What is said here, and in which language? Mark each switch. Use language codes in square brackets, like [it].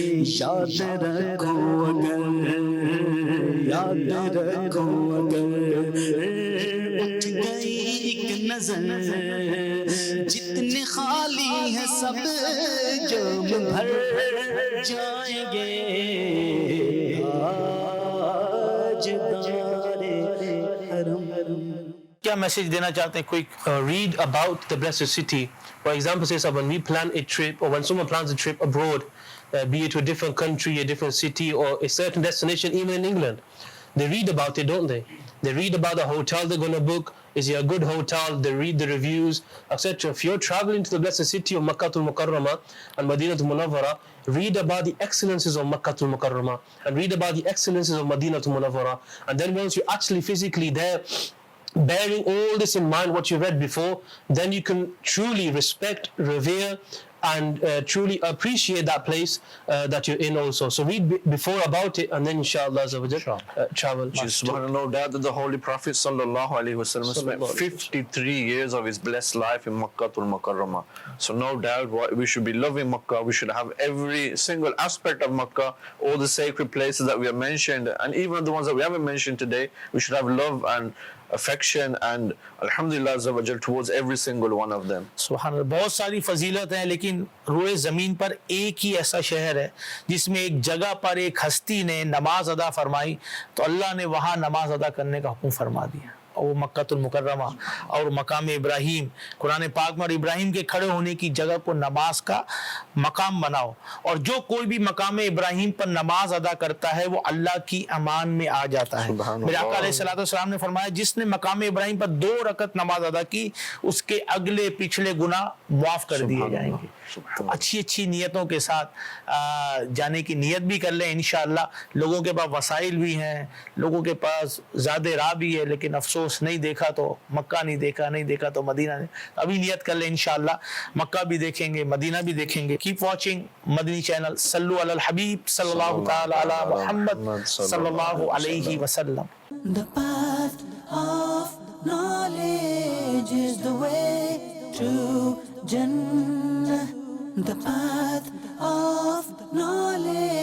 [ur] یاد رکھو اگر یاد رکھو اگر اٹھ گئی ایک نظر، جتنے خالی ہیں سب جام بھر جائیں گے، تاجدار حرم۔ کیا میسج دینا چاہتے ہیں؟ کوئی [en] read about the blessed city. For example, say when we plan a trip, or when someone plans a trip abroad, be it to a different country, a different city, or a certain destination, even in England, they read about it, don't they? They read about the hotel they're going to book. Is it a good hotel? They read the reviews, etc. If you're traveling to the blessed city of Makkah al-Mukarramah and Madinatul Munawwara, read about the excellences of Makkah al-Mukarramah and read about the excellences of Madinatul Munawwara. And then once you're actually physically there, bearing all this in mind, what you read before, then you can truly respect, revere, and truly appreciate that place that you're in also. So read before about it, and then inshallah travel. Subhanallah, no doubt that the Holy Prophet sallallahu alaihi wasallam spent 53 years of his blessed life in Makkah al-Mukarramah. So no doubt we should be loving Makkah. We should have every single aspect of Makkah, all the sacred places that we have mentioned, and even the ones that we haven't mentioned today. We should have love and affection and alhamdulillah azza wa jal towards every single one of them. [ur] سبحان اللہ. بہت ساری فضیلت ہیں لیکن روئے زمین پر ایک ہی ایسا شہر ہے جس میں ایک جگہ پر ایک ہستی نے نماز ادا فرمائی تو اللہ نے وہاں نماز ادا کرنے کا حکم فرما دیا، اور وہ مکہ المکرمہ اور مقام ابراہیم. قرآن پاک میں اور ابراہیم کے کھڑے ہونے کی جگہ کو نماز کا مقام بناؤ، اور جو کوئی بھی مقام ابراہیم پر نماز ادا کرتا ہے وہ اللہ کی امان میں آ جاتا ہے. میرے آقا علیہ الصلوۃ والسلام نے فرمایا جس نے مقام ابراہیم پر 2 رکعت نماز ادا کی اس کے اگلے پچھلے گناہ معاف کر دیے جائیں گے. تو اچھی اچھی نیتوں کے ساتھ جانے کی نیت بھی کر لیں انشاءاللہ. لوگوں کے پاس وسائل بھی ہیں، لوگوں کے پاس زیادہ راہ بھی ہے، لیکن افسوس نہیں دیکھا تو مکہ نہیں دیکھا، نہیں دیکھا تو مدینہ نہیں. ابھی نیت کر لیں انشاءاللہ مکہ بھی دیکھیں گے، مدینہ بھی دیکھیں گے. [en] keep watching [ur] مدنی چینل. صلو علی الحبیب صلی اللہ تعالی علی محمد صلی اللہ علیہ وسلم. [en] The path of knowledge is the way to Jannah. The path of knowledge